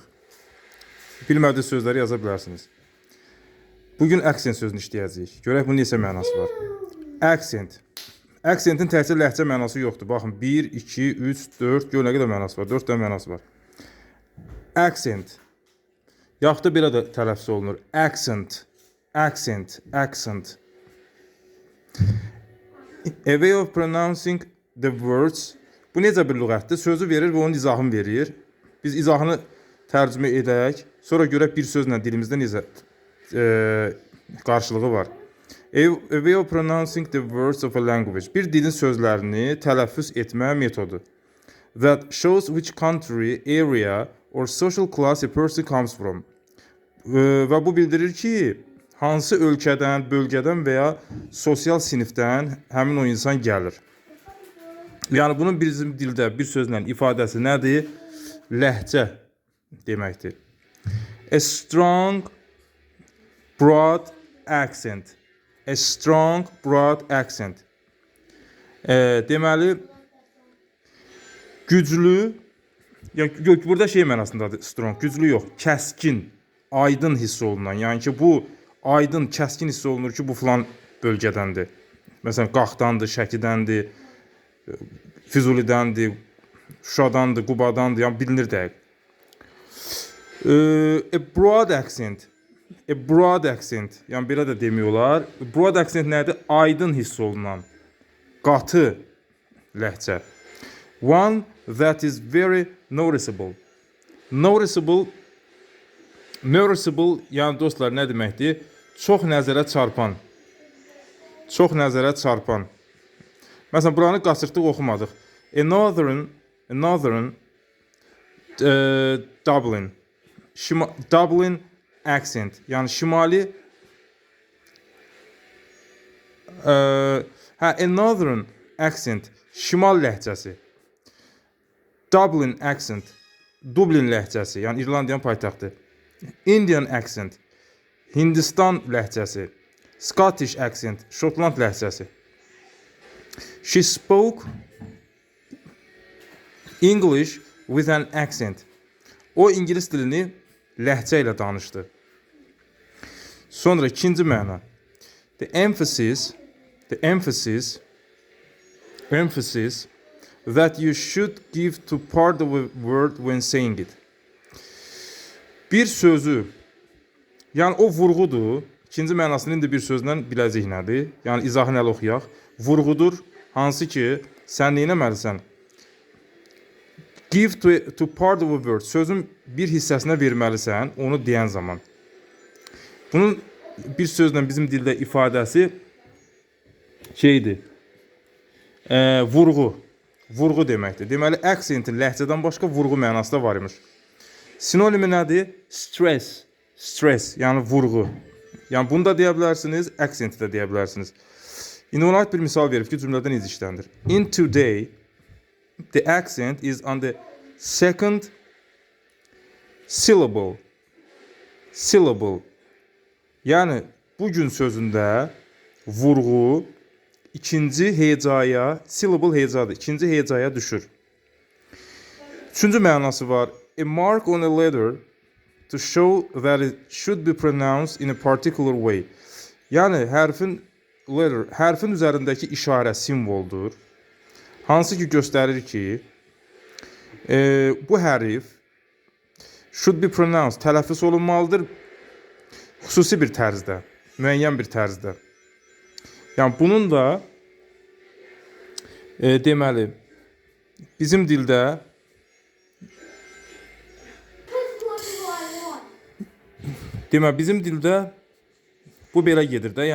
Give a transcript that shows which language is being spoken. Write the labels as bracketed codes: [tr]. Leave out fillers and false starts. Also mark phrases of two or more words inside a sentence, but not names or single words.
[az] Bilmədiyiniz sözləri yaza bilərsiniz. Bugün accent sözünü işləyəcəyik. Görək bunun neçə mənası var. Accent. Accentin təkcə ləhcə mənası yoxdur. Baxın, 1, 2, 3, 4, gör nə qədər mənası var. 4 dənə mənası var. Accent. Yaxud da belə də tələffüz olunur. Accent. Accent, accent. [en] A way of pronouncing the words. [az] Bu necə bir lüğətdir? Sözü verir və onun izahını verir. Biz izahını tərcümə edək. Sonra görək bir sözlə dilimizdə necə qarşılığı var. [en] A way of pronouncing the words of a language. [az] Bir dilin sözlərini tələffüz etmə metodu. [en] That shows which country, area or social class a person comes from. [az] Və bu bildirir ki, hansı ölkədən, bölgədən və ya sosial sinifdən həmin o insan gəlir. Yəni, bunun bizim dildə bir sözlə ifadəsi nədir? Ləhcə deməkdir. [en] A strong, broad accent. A strong, broad accent. [az] Deməli, güclü, burada şey mənasındadır, strong, güclü yox, kəskin, aydın hiss olunan. Yəni ki, bu aydın, kəskin hiss olunur ki, bu filan bölgədəndir. Məsələn, Qaxdandır, Şəkidəndir, Füzulidəndir, Şuşadandır, Qubadandır, yəni bilinir dəqiq. [en] A broad accent. A broad accent. [az] Yəni belə də demiyorlar. [en] Broad accent [az] nədir? Aydın hiss olunan, qatı ləhcə. [en] One that is very noticeable. Noticeable, [az] yəni dostlar, nə deməkdir? Çox nəzərə çarpan. Çox nəzərə çarpan. Məsələn, buranı qaçırtdıq, oxumadıq. [en] A northern Dublin. Dublin accent. [az] Yəni şimali [en] a northern accent. [az] Şimal ləhcəsi. [en] Dublin accent. [az] Dublin ləhcəsi. Yəni İrlandiyanın paytaxtı. [en] Indian accent. [az] Hindistan ləhcəsi. [en] Scottish accent. [az] Şotland ləhcəsi. [en] She spoke English with an accent. [az] O İngilis dilini ləhcə ilə danışdı. Sonra ikinci məna. [en] The emphasis that you should give to part of a word when saying it. [az] Bir sözü, yəni o vurğudur. İkinci mənasını indi bir sözlə biləcək nədir? Yəni izahını əl oxuyaq. Vurğudur, hansı ki, sən nə etməlisən? [en] Give to part of a word. [az] Sözün bir hissəsinə verməlisən, onu deyən zaman. Bunun bir sözlə bizim dildə ifadəsi şeydir. Vurğu. Vurğu deməkdir. Deməli, accentin ləhcədən başqa vurğu mənası da var imiş. Sinonimi nədir? Stress. Stress, yəni vurğu. Yəni bunu da deyə bilərsiniz, accenti də deyə bilərsiniz. İndi ona aid bir misal verib ki, cümlədə necə işləndir. [en] In today, the accent is on the second syllable. Syllable. [az] Yəni, bugün sözündə vurğu ikinci hecaya, syllable hecadır, ikinci hecaya düşür. Üçüncü mənası var. [en] A mark on a letter to show that it should be pronounced in a particular way. [az] Yəni, hərfin üzərindəki işarə simvoldur. Hansı ki, göstərir ki, bu hərf [en] should be pronounced, [az] tələffüz olunmalıdır, xüsusi bir tərzdə, müəyyən bir tərzdə. Yəni, bunun da deməli, bizim dildə bu belə gedir də.